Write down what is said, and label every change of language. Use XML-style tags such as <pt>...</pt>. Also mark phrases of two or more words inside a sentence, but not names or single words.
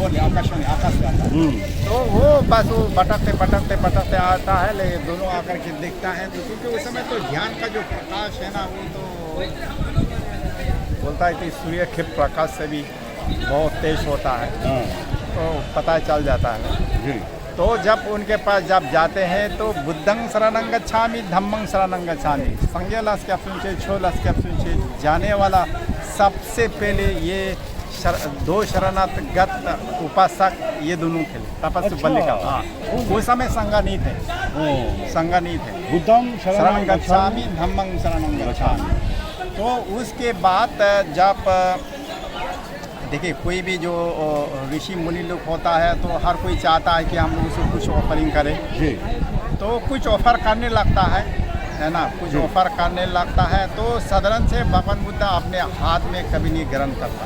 <hi>तो वो बस वो भटकते आता है, लेकिन दोनों आकर के देखता है। तो क्योंकि उस समय तो ध्यान का जो प्रकाश है ना, वो तो बोलता है कि सूर्य के प्रकाश से भी बहुत तेज होता है, तो पता चल जाता है। जी। तो जब उनके पास जब जाते हैं तो</hi> <pi>बुद्धं शरणं गच्छामि, धम्मं शरणं गच्छामि, संज्ञा लस्क्यापुंचे छो लस्क्यापुंचे,</pi> <hi>जाने वाला सबसे पहले ये 2 शरणागत उपासक ये दोनों थे, तपस्वी बल्लिका। हाँ, उस समय संगा नहीं थे,</hi> <pi>बुद्धं शरणं गच्छामि, धम्मं शरणं गच्छामि।</pi> <hi>तो उसके बाद जब देखिए कोई भी जो ऋषि मुनि लोग होता है तो हर कोई चाहता है कि हम लोग उसको कुछ ऑफरिंग करें। जी। तो कुछ ऑफर करने लगता है ना, कुछ ऑफर करने लगता है। तो साधारण से भगवान बुद्ध अपने हाथ में कभी नहीं ग्रहण करता</hi>